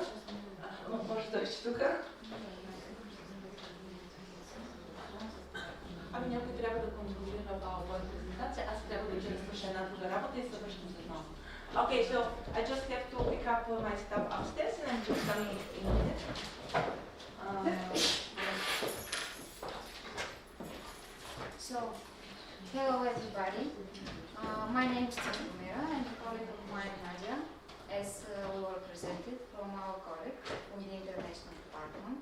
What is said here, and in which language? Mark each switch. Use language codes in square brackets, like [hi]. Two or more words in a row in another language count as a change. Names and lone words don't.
[bg] Може да ще тук. Ами някой трябва да контролира моя презентация. Аз трябва да ида да свърша една друга работа и се връщам след малко. [en] Okay, so I just have to pick up my stuff upstairs and I'm just coming in a minute. So, hello everybody. My name is Cyril and a colleague of mine, Nadia, as we were presented from our colleague in the International Department.